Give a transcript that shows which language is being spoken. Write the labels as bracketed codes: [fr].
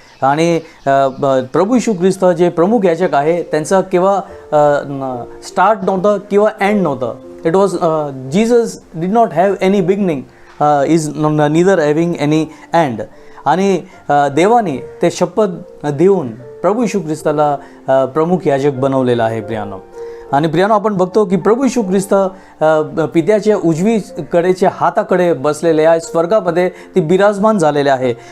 [mr] आणि प्रभू येशू ख्रिस्त जे प्रमुख याजक आहे त्यांचा किंवा स्टार्ट नव्हतं किंवा एंड नव्हतं. [en] It was Jesus did not have any beginning, is neither having any end. [mr] आणि देवाने ते शपथ देऊन प्रभू येशू ख्रिस्ताला प्रमुख याजक बनवलेला आहे प्रियानो. आणि प्रियानो, आपण बघतो की प्रभू येशू ख्रिस्त पित्याच्या उजवीकडेच्या हाताकडे बसलेले आहे, स्वर्गामध्ये ते विराजमान झालेले आहे.